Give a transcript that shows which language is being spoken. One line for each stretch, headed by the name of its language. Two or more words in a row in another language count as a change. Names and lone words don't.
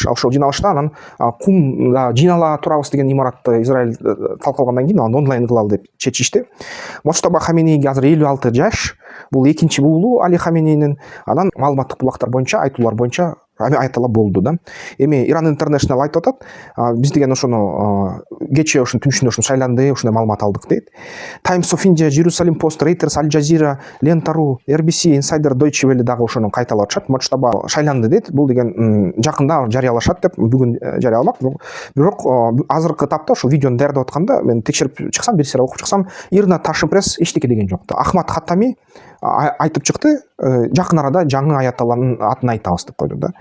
Kyrgyz: Ошол жыйналышта анан кумда жыйнала турабыз деген имаратты Израиль талкалагандан кийин аны онлайн кылалы деп чечишти. Мочтаба Хаменейге азыр 56 жаш. Бул экинчи уулу Али Хаменейнин. Анан маалыматтык булактар боюнча, айтуулар боюнча айтала болду да. Эми Иран International айтып атат, биз деген ошону кече ушун түн ишинде шайланды, ушундай маалымат алдык дейт. Times of India, Jerusalem Post, Reuters, Al Jazeera, Lenta.ru, RBC, Insider, Deutsche Welle дагы ошону кайталап атышат. Мочтаба шайланды дейт. Бул деген жакында жарыялашат деп, бүгүн жарыяламак. Бирок азыркы тапта ошол видеону даярдап атканда мен текшерип чыксам, бир сыйра окуп чыксам, Ирна Ташинпресс эчтеке деген жок. Ахмад Хаттами айтып чыкты, жакын арада жаңы аяталанын атын айтабыз деп койду да.